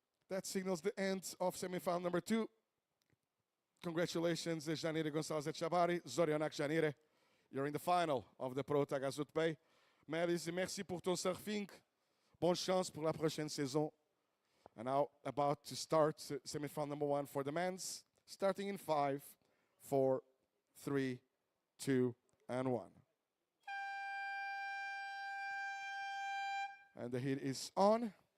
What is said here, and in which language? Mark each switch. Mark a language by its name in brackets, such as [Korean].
[English] That signals the end of semifinal number 2. Congratulations, Janire Gonçalves Etchabari, Zorionak Janire. You're in the final of the Pro Taghazout Bay. [French] Melis, merci pour ton surfing. Bonne chance pour la prochaine saison. [English] And now about to start semifinal number 1 for the men's. Starting in 5, 4, 3, 2, and 1. And the heat is on.